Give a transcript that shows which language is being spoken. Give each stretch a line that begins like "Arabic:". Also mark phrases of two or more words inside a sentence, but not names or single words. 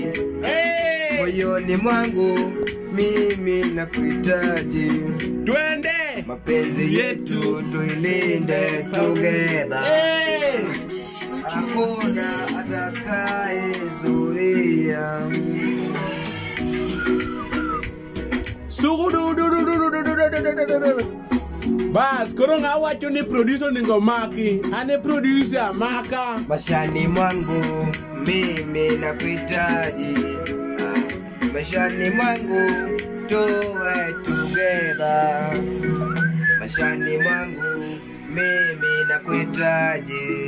Swahili: Moyoni mwangu mimi nakuhitaji. Twende. Mapenzi yetu tuilinde together. Hakuna atakayezuia. Sugudu.
Luo (Kenya and Tanzania): Bas, koro ngawacho ni producer ningo maki. Ane producer maka.
Swahili: Maishani mwangu mimi nakuhitaji. Maishani mwangu tuwe together. Maishani mwangu mimi nakuhitaji.